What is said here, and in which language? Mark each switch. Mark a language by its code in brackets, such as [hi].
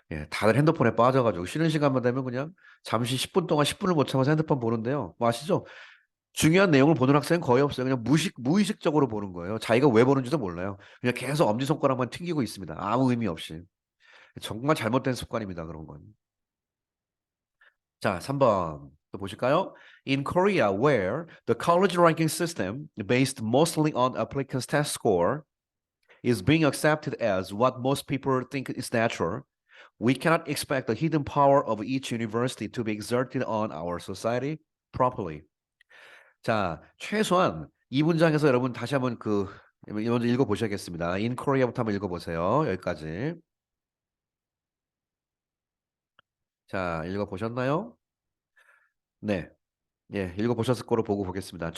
[ko] 다들 핸드폰에 빠져가지고 쉬는 시간만 되면 그냥 잠시 10분 동안 10분을 못 참아서 핸드폰 보는데요. 뭐 아시죠? 중요한 내용을 보는 학생은 거의 없어요. 그냥 무의식적으로 보는 거예요. 자기가 왜 보는지도 몰라요. 그냥 계속 엄지손가락만 튕기고 있습니다. 아무 의미 없이. 정말 잘못된 습관입니다. 그런 건. 자, 3번 또 보실까요? [en] In Korea, where the college ranking system, based mostly on applicants' test score, is being accepted as what most people think is natural, we cannot expect the hidden power of each university to be exerted on our society properly. [ko] 자, 최소한 이 문장에서 여러분 다시 한번 먼저 읽어보셔야겠습니다. [en] In Korea [ko] 부터 한번 읽어보세요. 여기까지. 자, 읽어보셨나요? 네. 읽어보셨을 거로 보고 보겠습니다.